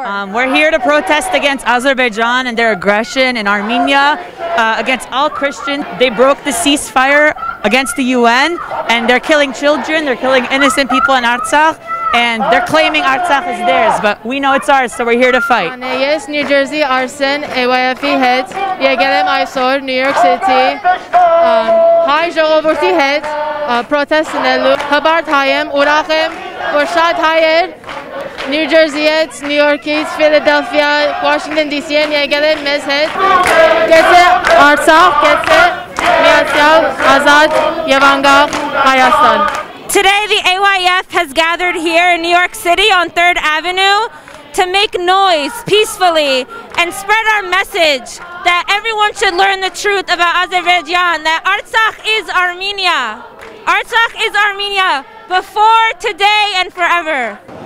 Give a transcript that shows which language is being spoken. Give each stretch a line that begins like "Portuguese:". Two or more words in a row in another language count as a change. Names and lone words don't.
English: We're here to protest against Azerbaijan and their aggression in Armenia, against all Christians. They broke the ceasefire against the UN and they're killing children, they're killing innocent people in Artsakh. And they're claiming Artsakh is theirs, but we know it's ours, so we're here to fight. Yes, New Jersey, Arsen,
Armenian: AYF-ի հետ, եկել եմ այսօր New York City, հայ ժողովրդի հետ պրոթեստնելու, հբարդ հայ եմ, ուրախ եմ, որ շատ հայեր New Jersey-ից, New York-ից, Philadelphia, Washington DC են եկել են մեզ հետ, գեցե Արցախ, գեցե միացյալ, ազատ և անկախ Հայաստան։
English: Today, the AYF has gathered here in New York City on 3rd Avenue to make noise peacefully and spread our message that everyone should learn the truth about Azerbaijan, that Artsakh is Armenia. Artsakh is Armenia before, today, and forever.